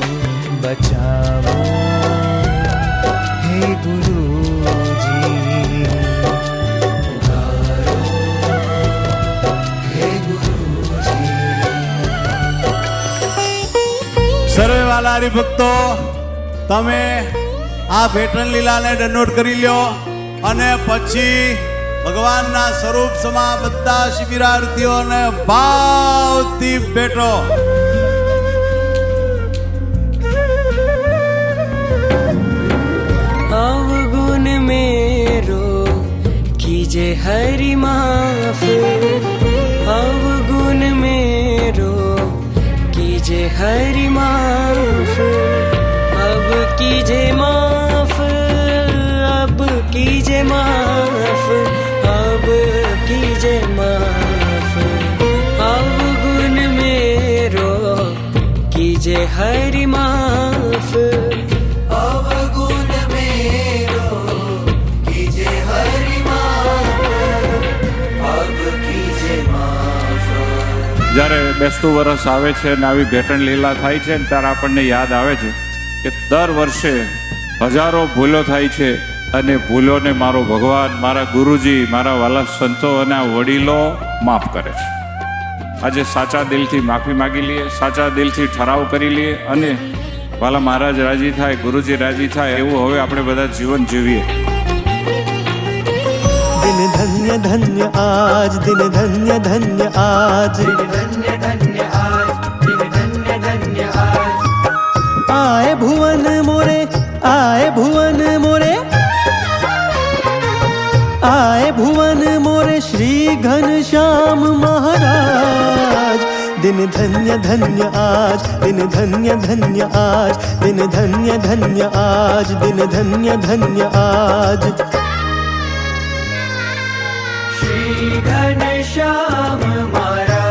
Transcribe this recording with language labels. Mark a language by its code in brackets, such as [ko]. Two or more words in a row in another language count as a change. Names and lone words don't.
[gu] બચાવો હે ગુરુજી, હે ગુરુજી. સર્વે વાલા હરિભક્તો, તમે આ ભેટણ લીલાને ડાઉનલોડ કરી લ્યો અને પછી ભગવાનના સ્વરૂપ સમા બધા શિબિરાર્થીઓને ભાવથી ભેટો. [hi] अवगुण मेरो कीजे हरि माफ. अवगुण मेरो कीजे हरि माफ. अब कीजे माफ, अब कीजे माफ, अब कीजे माफ. अवगुण मेरो कीजे हरि माफ. अवगुण मेरो कीजे हरि माफ, अब कीजे माफ. [gu] જ્યારે બેસતું વરસ આવે છે અને આવી ભેટણ લીલા થાય છે ત્યારે આપણને યાદ આવે છે કે દર વર્ષે હજારો ભૂલો થાય છે અને ભૂલોને મારો ભગવાન, મારા ગુરુજી, મારા વાલા સંતો અને આ વડીલો માફ કરે છે. આજે સાચા દિલથી માફી માગી લઈએ, સાચા દિલથી ઠરાવ કરી લઈએ અને વાલા મહારાજ રાજી થાય, ગુરુજી રાજી થાય એવું હવે આપણે બધા જીવન જીવીએ. [hi] दिन धन्य धन्य आज, दिन धन्य धन्य आज, [gu] ધન્ય ધન્ય આજ, ધન્ય ધન્ય આજ. [hi] आए भुवन मोरे, आए भुवन मोरे, आए भुवन मोरे श्री घनश्याम महाराज. दिन धन्य धन्य आज, दिन धन्य धन्य आज, दिन धन्य धन्य आज, दिन धन्य धन्य आज. શ્રી ઘનશ્યામ મહારાજ.